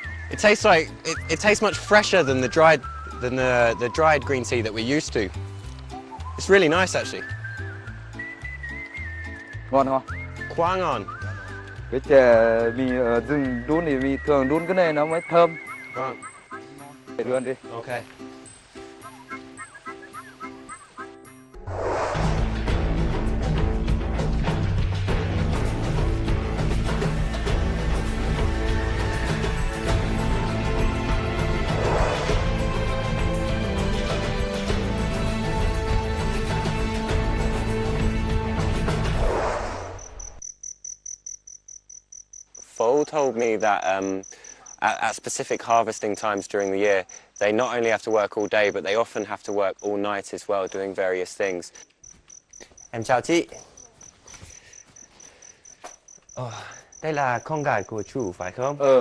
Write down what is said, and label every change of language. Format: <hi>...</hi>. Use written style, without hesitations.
<en>It tastes like it tastes much fresher than the dried green tea that we're used to. It's really nice actually.</en> <vi>Ngon không? Quá ngon. Cái chè mì ở rừng đun thì mì thường đun cái này nó mới thơm. Vâng. Để luôn đi.</vi> <en>Okay. Fo told me that at specific harvesting times during the year, they not only have to work all day, but they often have to work all night as well, doing various things.</en> <vi>Em chào chị. Đây là con gái của chú, phải không?</vi>